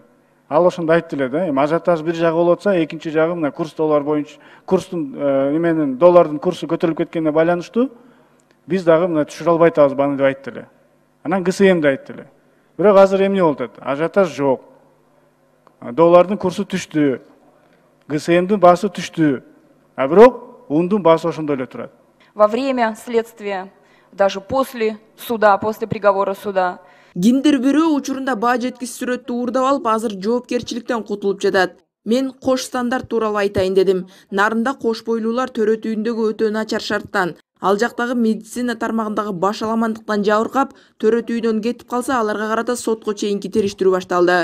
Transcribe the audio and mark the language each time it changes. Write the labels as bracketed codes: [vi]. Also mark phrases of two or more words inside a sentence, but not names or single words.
[ky] Ал ошондо айтты эле да, ажиотаж бир жагы болуп атса, экинчи жагы мына курс доллар боюнча, курстун неменин доллардын курсу көтөрүлүп кеткенине байланыштуу, биз дагы мына түшүрө албай атабыз баны деп айтты эле. Анан ГСМ да айтты эле. Бирок азыр эмне болуп атат? Ажиотаж жок. Доллардын курсу түштү. ГСМдин баасы түштү. А бирок ундун баасы ошондой эле турат. [ru] Во время следствия, даже после суда, после приговора суда. [ky] Кимдир бирөө учурунда баа жеткис сүрөттү уурдап алып, азыр жоопкерчиликтен кутулуп жатат. Мен кош стандарт тууралуу айтайын дедим. Нарында кош бойлуулар төрөтүүндөгү өтө начар шарттан, ал жактагы медицина тармагындагы баш аламандыктан жабыркап, төрөтүүдөн кетип калса, аларга карата сотко чейинки териштирүү башталды.